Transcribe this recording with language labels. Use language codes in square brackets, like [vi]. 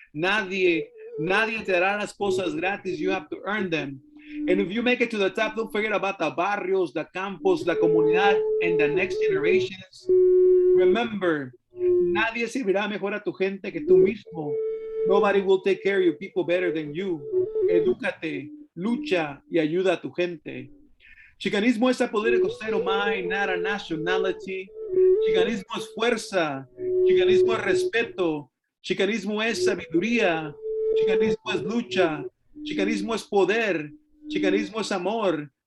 [es] Nadie te dará las cosas gratis. [en] You have to earn them. And if you make it to the top, don't forget about the barrios, the campos, [es] la comunidad, [en] and the next generations. Remember, [es] nadie servirá mejor a tu gente que tú mismo. [en] Nobody will take care of your people better than you. [es] Edúcate, lucha y ayuda a tu gente. [en] Chicanismo es a political state of mind, not a nationality. [es] Chicanismo es fuerza. Chicanismo es respeto. Chicanismo es sabiduría. Chicanismo es lucha. Chicanismo es poder. Chicanismo es amor.